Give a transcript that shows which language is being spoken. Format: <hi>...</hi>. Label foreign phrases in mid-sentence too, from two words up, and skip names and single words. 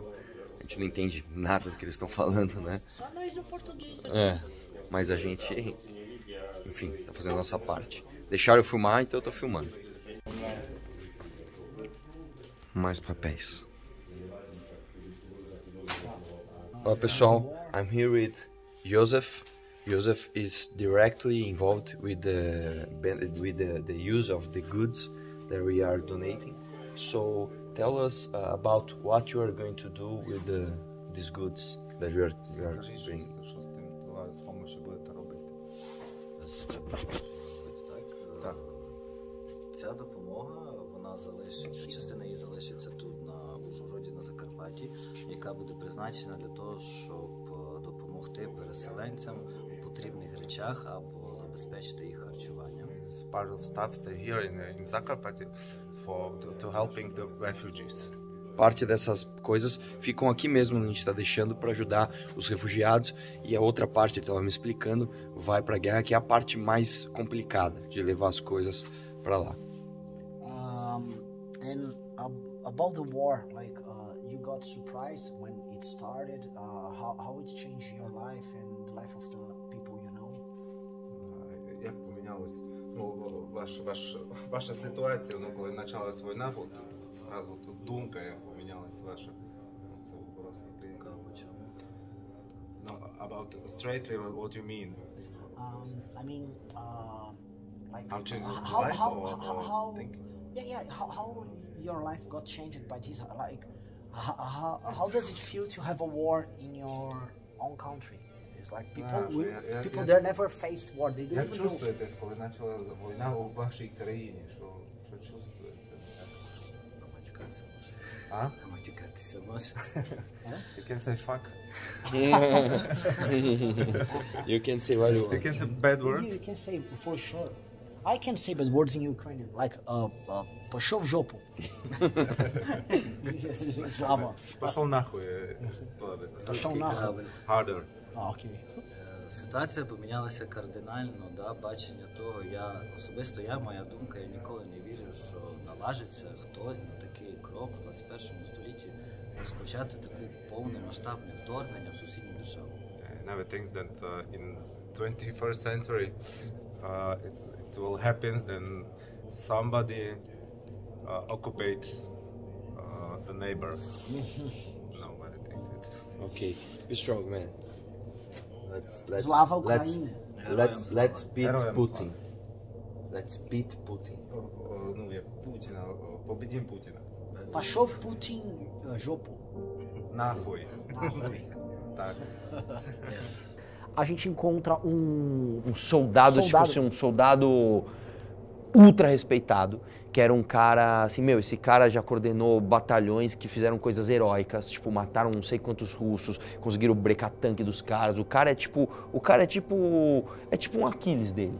<pt>A gente não entende nada do que eles estão falando, né? Só nós no português. Mas a gente, enfim, tá fazendo a nossa parte. Deixaram eu filmar, então eu tô filmando. Mais papéis. Olá, pessoal,</pt> <en>I'm here with Joseph. Joseph is directly involved with the use of the goods that we are donating. So tell us about what you are going to do with these goods that we are bringing.</en> <uk>Так. Ця допомога, вона залишиться, частина її залишиться тут на Ужгороді, на Закарпатті, яка буде призначена для того, щоб допомогти переселенцям у потрібних речах або забезпечити їх харчуванням.</uk> <en>Part of staff stay here in Zakarpatty to helping the refugees.</en> <pt>Parte dessas coisas ficam aqui mesmo, a gente está deixando para ajudar os refugiados, e a outra parte, ele estava me explicando, vai para a guerra, que é a parte mais complicada de levar as coisas para lá.</pt> <en>And about the war, like you got surprised when it started, how it's changed your life and the life of the people you know?</en> <uk>Як помінялась ваша ситуація, коли почалась війна, зразу тут думка помінялась ваша. Це просто</uk> <en>about straightly what you mean? I mean, like I'm changing how life or how thinking? how your life got changed by this? Like How does it feel to have a war in your own country? It's like people there never face war. They don't</en> <uk>Як</uk> <en>even know.</en> <uk>чувствуєтесь, коли почала війна у вашій країні? Що чувствуєте? А? Матюкатися може.</uk> <en>You can say fuck. You can say what you want. You can say bad words. You can say for sure. I can say bad words in Ukrainian, like</en> <ru>пошел в жопу.</ru> <en>Slava.</en> <ru>Пошел нахуй. Пошел нахуй.</ru> <en>Harder.</en> <uk>Окей. Ситуація помінялася кардинально, да, бачення того, моя думка, я ніколи не вірив, що наважиться хтось на такий крок у 21 столітті розпочати таке повномасштабне вторгнення в сусідню державу.</uk> <en>I never think that in 21st century it will happen and somebody occupates the neighbor. Nobody thinks it. Okay, be strong, man. Slava Ukraine. Let's beat Putin. Let's beat Putin.</en> <ru>Ну, як Путіна, победим Путіна.</ru> <uk>Пошов Путін жопу. Нахуй. Так.</uk> <pt>A gente encontra um soldado, tipo assim, um soldado ultra respeitado, que era um cara, assim, meu, esse cara já coordenou batalhões que fizeram coisas heróicas, tipo, mataram não sei quantos russos, conseguiram brecar tanque dos caras, o cara é tipo um Aquiles dele.</pt>